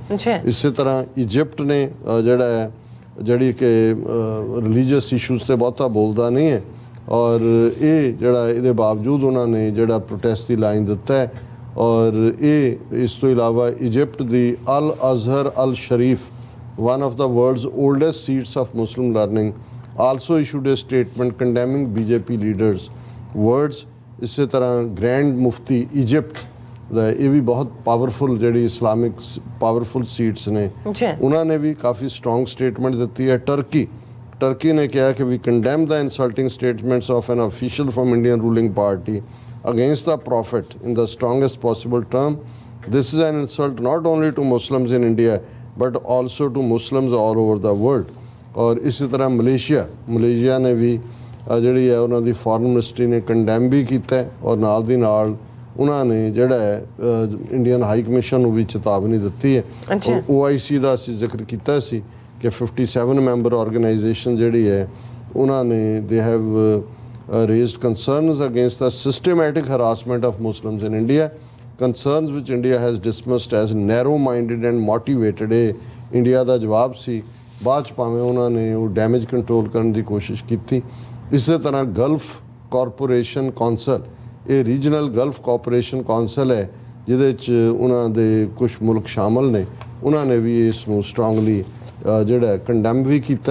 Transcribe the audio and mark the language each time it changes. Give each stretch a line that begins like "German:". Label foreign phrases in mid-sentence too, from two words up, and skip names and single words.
Punjabi: ਇਸੇ ਤਰ੍ਹਾਂ ਇਜਿਪਟ ਨੇ ਜਿਹੜੀ ਕਿ
English: religious issues
Punjabi: ਤੇ ਬਹੁਤਾ ਬੋਲਦਾ ਨਹੀਂ ਹੈ, ਔਰ ਇਹ ਜਿਹੜਾ ਇਹਦੇ ਬਾਵਜੂਦ ਉਹਨਾਂ ਨੇ ਜਿਹੜਾ ਪ੍ਰੋਟੈਸਟ ਦੀ ਲਾਈਨ ਦਿੱਤਾ ਹੈ। ਔਰ ਇਹ ਇਸ ਤੋਂ ਇਲਾਵਾ ਇਜਿਪਟ ਦੀ ਅਲ ਅਜ਼ਹਰ ਅਲ ਸ਼ਰੀਫ,
English: one of the world's oldest seats of Muslim learning, also issued a statement condemning BJP leaders' words।
Punjabi: ਇਸੇ ਤਰ੍ਹਾਂ ਗ੍ਰੈਂਡ ਮੁਫਤੀ ਇਜਿਪਟ ਦਾ, ਇਹ ਵੀ ਬਹੁਤ ਪਾਵਰਫੁਲ ਜਿਹੜੀ
English: Islamic powerful seats
Punjabi: ਨੇ, ਉਹਨਾਂ ਨੇ ਵੀ ਕਾਫੀ
English: strong statement
Punjabi: ਦਿੱਤੀ ਹੈ। ਟਰਕੀ ਨੇ ਕਿਹਾ ਕਿ
English: we condemn the insulting statements of an official from Indian ruling party against the prophet in the strongest possible term. This is an insult not only to Muslims in India but also to Muslims all over the world।
Hindi: और इसी तरह मलेशिया ने भी
Punjabi: ਜਿਹੜੀ ਹੈ ਉਹਨਾਂ ਦੀ ਫੋਰਨ ਮਿਨਿਸਟਰੀ ਨੇ ਕੰਡੈਮ ਵੀ ਕੀਤਾ ਔਰ ਨਾਲ ਦੀ ਨਾਲ ਉਹਨਾਂ ਨੇ ਜਿਹੜਾ ਹੈ ਇੰਡੀਅਨ ਹਾਈ ਕਮਿਸ਼ਨ ਨੂੰ ਵੀ ਚੇਤਾਵਨੀ ਦਿੱਤੀ ਹੈ। OIC ਦਾ ਅਸੀਂ ਜ਼ਿਕਰ ਕੀਤਾ ਸੀ ਕਿ 57 ਮੈਂਬਰ ਆਰਗੇਨਾਈਜੇਸ਼ਨ ਜਿਹੜੀ ਹੈ ਉਹਨਾਂ ਨੇ
English: they have raised concerns against the systematic harassment of Muslims in India, concerns which India has dismissed as narrow-minded and motivated।
Punjabi: ਇੰਡੀਆ ਦਾ ਜਵਾਬ ਸੀ। ਬਾਅਦ 'ਚ ਭਾਵੇਂ ਉਹਨਾਂ ਨੇ ਉਹ
English: damage control
Punjabi: ਕਰਨ ਦੀ ਕੋਸ਼ਿਸ਼ ਕੀਤੀ। ਇਸੇ ਤਰ੍ਹਾਂ ਗਲਫ ਕਾਰਪੋਰੇਸ਼ਨ ਕੌਂਸਲ, ਇਹ ਰੀਜਨਲ ਗਲਫ ਕਾਰਪੋਰੇਸ਼ਨ ਕੌਂਸਲ ਹੈ ਜਿਹਦੇ 'ਚ ਉਹਨਾਂ ਦੇ ਕੁਝ ਮੁਲਕ ਸ਼ਾਮਲ ਨੇ, ਉਹਨਾਂ ਨੇ ਵੀ ਇਸ ਨੂੰ ਸਟਰੋਂਗਲੀ ਜਿਹੜਾ ਕੰਡੈਮ ਵੀ ਕੀਤਾ।